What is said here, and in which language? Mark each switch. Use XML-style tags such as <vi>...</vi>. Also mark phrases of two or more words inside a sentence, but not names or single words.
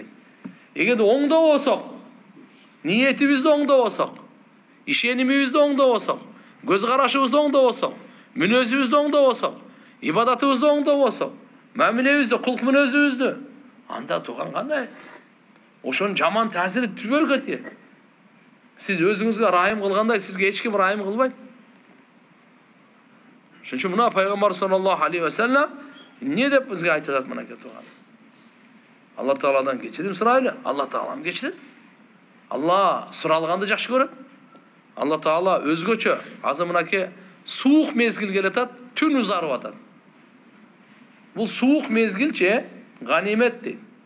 <ky>Эгерде оңдобосок, ниетибизди оңдобосок, ишенимибизди оңдобосок, көз карашыбызды оңдобосок, мүнөзүбүздү оңдобосок, ибадатыбызды оңдобосок, мамилебизди, кулк мүнөзүбүздү, анда туган кандай? Ошонун жаман таасири түбөлүккө тиет. Сиз өзүңүзгө райым кылгандай, сизге эч ким райым кылбайт. Ошон үчүн мына пайгамбар</ky> <ar>صلى الله عليه وسلم</ar> <ky>эмне деп бизге айтып атат мына турган. Алла Тааладан кечирим сурайлы, Алла Таалам кечирет. Алла суралганды жакшы көрөт. Алла Таала өзгөчө азыр мынакей суук мезгил келатат, түн узарып атат. Бул суук мезгилче ганимет дейт.</ky>